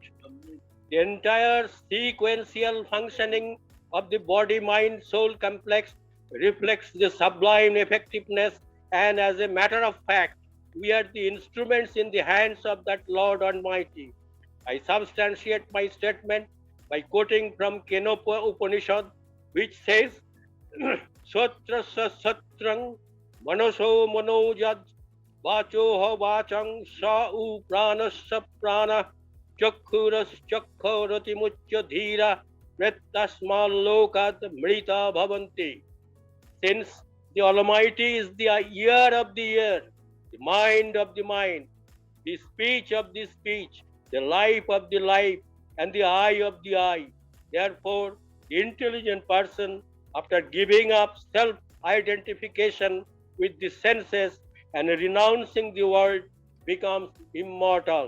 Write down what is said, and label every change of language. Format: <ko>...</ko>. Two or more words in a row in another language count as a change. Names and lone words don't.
<en>The entire sequential functioning of the body, mind, soul complex reflects the sublime effectiveness, and as a matter of fact, we are the instruments in the hands of that Lord Almighty. I substantiate my statement by quoting from Kenopa Upanishad, which says,</en> <sa>श्रोत्रस्य श्रोत्रं मनसो मनो यद् वाचो ह वाचं स उ प्राणस्य प्राणश्चक्षुषश्चक्षुरतिमुच्य धीराः प्रेत्यास्माल्लोकादमृता भवन्ति.</sa> <en>Since the Almighty is the ear of the ear, the mind of the mind, the speech of the speech, the life of the life, and the eye of the eye. Therefore, the intelligent person, after giving up self-identification with the senses and renouncing the world, becomes immortal.</en>